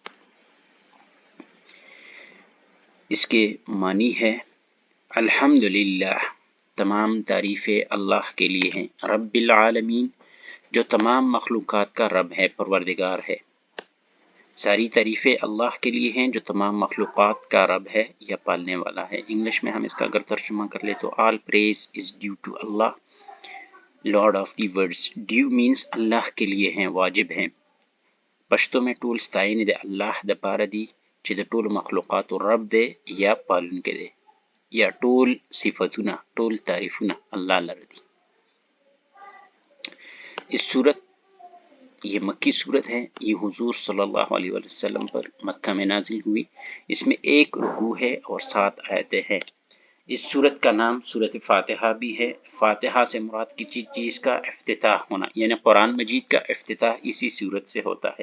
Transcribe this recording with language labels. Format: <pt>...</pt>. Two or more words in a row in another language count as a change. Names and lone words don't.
<ur>اس کے معنی ہے الحمدللہ، تمام تعریفیں اللہ کے لیے ہیں،</ur> <ar>رب العالمین،</ar> <ur>جو تمام مخلوقات کا رب ہے، پروردگار ہے۔ ساری تعریفیں اللہ کے لیے ہیں جو تمام مخلوقات کا رب ہے یا پالنے والا ہے۔ انگلش میں ہم اس کا اگر ترجمہ کر لیں تو</ur> <en>all praise is due to Allah, Lord of the worlds۔ due means</en> <ur>اللہ کے لیے ہیں، واجب ہیں۔ پشتو میں</ur> <ps>ټول ستاینې د الله د پاره دي چې د ټول مخلوقات رب دی یا پالونکی دی، یا ټول صفتونه، ټول تعریفونه الله لره دي۔</ps> <ur>اس صورت، یہ مکی صورت ہے، یہ حضور</ur> <ar>صلی اللہ علیہ وسلم</ar> <ur>پر مکہ میں نازل ہوئی۔ اس میں 1 رکوع ہے اور 7 آیتیں ہیں۔ اس صورت کا نام سورۃ فاتحہ بھی ہے۔ فاتحہ سے مراد کسی چیز کا افتتاح ہونا، یعنی قرآن مجید کا افتتاح اسی صورت سے ہوتا ہے۔</ur>